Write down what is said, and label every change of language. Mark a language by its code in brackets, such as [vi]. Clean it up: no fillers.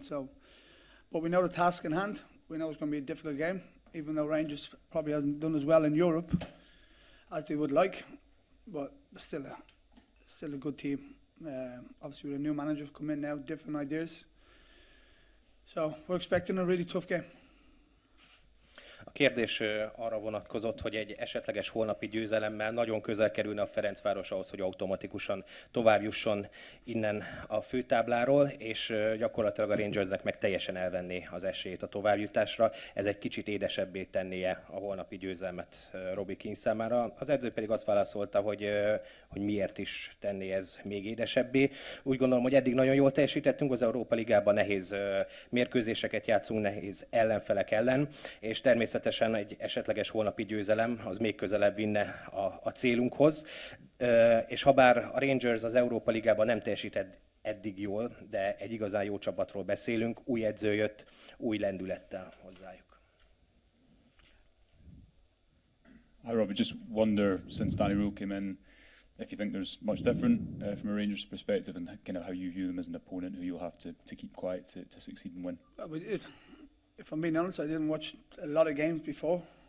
[en] So, but we know the task in hand. We know it's going to be a difficult game, even though Rangers probably hasn't done as well in Europe as they would like. But still a good team. Obviously, with a new manager come in now, different ideas. So we're expecting a really tough game. [hu] A kérdés arra vonatkozott, hogy egy esetleges holnapi győzelemmel nagyon közel kerülne a Ferencváros ahhoz, hogy automatikusan továbbjusson innen a főtábláról, és gyakorlatilag a Rangersnek meg teljesen elvenné az esélyét a továbbjutásra. Ez egy kicsit édesebbé tennie a holnapi győzelmet Robbie Keane számára. Az edző pedig azt válaszolta, hogy miért is tenné ez még édesebbé. Úgy gondolom, hogy eddig nagyon jól teljesítettünk, az Európa Ligában nehéz mérkőzéseket játszunk, nehéz ellenfelek ellen, és természetesen egy esetleges holnapi győzelem az még közelebb vinne a célunkhoz. És habár a Rangers az Európa Ligában nem teljesített eddig jól, de egy igazán jó csapatról beszélünk, új edző jött, új lendülettel hozzájuk. [en] Hi Robbie, just wonder, since Danny Rule came in, if you think there's much different from a Rangers perspective and kind of how you view them as an opponent who you'll have to keep quiet to succeed and win. If I'm being honest, I didn't watch a lot of games before.